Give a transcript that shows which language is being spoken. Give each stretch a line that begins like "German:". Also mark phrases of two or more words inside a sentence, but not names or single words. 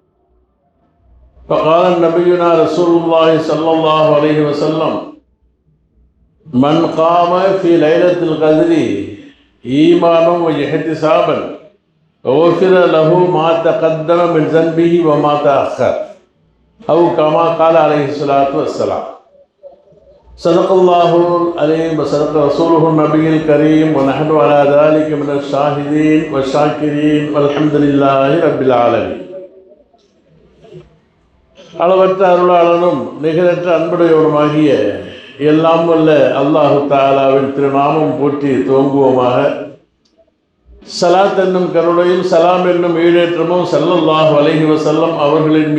Arabic: فقال نبينا رسول الله صلى الله عليه وسلم من قام في ليلة القدر إيمانا واحتسابا غفر له ما تقدم من ذنبه وما تأخر أو كما قال عليه الصلاة والسلام. صدق الله العليم وصدق رسوله النبي الكريم ونحن على ذلك من الشاهدين والشاكرين والحمد لله رب العالمين.
Tamil: அளவற்ற அருளாளனும் நிகரற்ற அன்புடையவனுமாகிய எல்லாம் வல்ல அல்லாஹு தஆலாவின் திருநாமம் போற்றி துவங்குவோமாக. ஸலாத் என்னும் கருணையும் சலாம் என்னும் ஈடேற்றமும்
Arabic: صلى الله عليه وسلم
Tamil: அவர்களின்